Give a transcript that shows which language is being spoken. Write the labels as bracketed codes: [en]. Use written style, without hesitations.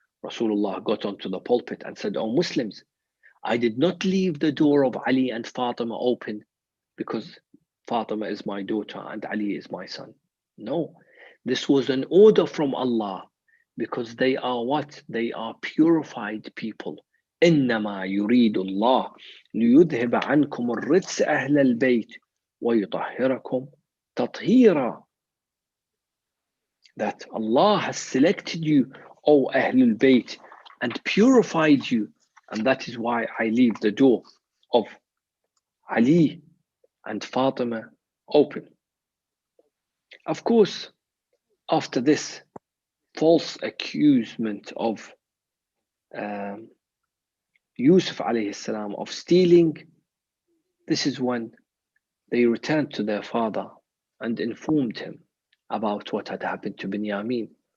[en] Rasulullah got onto the pulpit and said, "O Muslims, I did not leave the door of Ali and Fatima open because Fatima is my daughter and Ali is my son. No, this was an order from Allah because they are what? They are purified people. [ar] إنما يريد الله ليذهب عنكم الرجس أهل البيت ويطهركم تطهيرا." [en] That Allah has selected you, O Ahlul Bayt, and purified you, and that is why I leave the door of Ali and Fatima open. Of course, after this false accusation of Yusuf alayhi salam of stealing, this is when they returned to their father and informed him about what had happened to Binyamin.